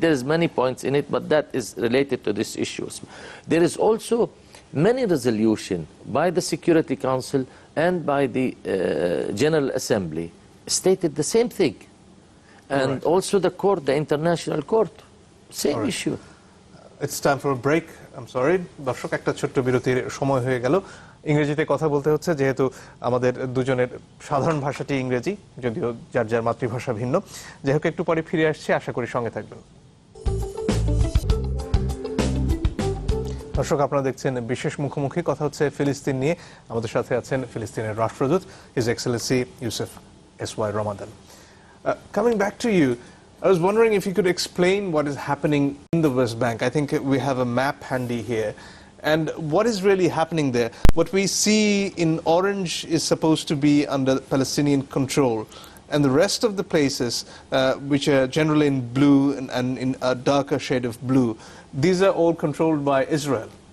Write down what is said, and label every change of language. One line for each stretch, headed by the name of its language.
English: There is many points in it, but that is related to these issues. There is also many resolutions by the Security Council and by the General Assembly stated the same thing. And also the court, the International Court, same issue. It's time for a break. I'm sorry.
Bangla: দর্শক একটা ছোট্ট বিরতির সময় হয়ে গেল। ইংরেজিতে কথা বলতে হচ্ছে যেহেতু আমাদের দুজনের সাধারণ ভাষাটি ইংরেজি, যদিও যার যার মাতৃভাষা ভিন্ন। যাই হোক, একটু পরে ফিরে আসছি, আশা করি সঙ্গে থাকবেন। দর্শক, আপনারা দেখছেন বিশেষ মুখোমুখি, কথা হচ্ছে ফিলিস্তিন নিয়ে। আমাদের সাথে আছেন ফিলিস্তিনের রাষ্ট্রদূত his Excellency Yousef SY Ramadan.
English: Coming back to you, I was wondering if you could explain what is happening in the West Bank. I think we have a map handy here. And what is really happening there? What we see in orange is supposed to be under Palestinian control. And the rest of the places, which are generally in blue and in a darker shade of blue, these are all controlled by Israel.